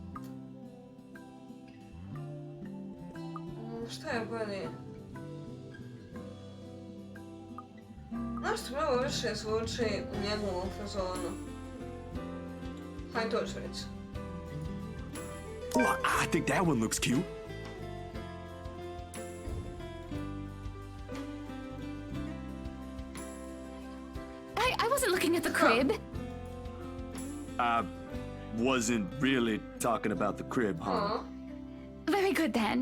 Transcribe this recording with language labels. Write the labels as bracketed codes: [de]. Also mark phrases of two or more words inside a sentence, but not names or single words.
[sr] Šta je bolje? Nešto mnogo više zvuči u njegovom fazonu. Hajde to ću reći. [en] Oh, I think that one looks cute. I wasn't looking at the crib. I wasn't really talking about the crib, huh? Aw. Very good then.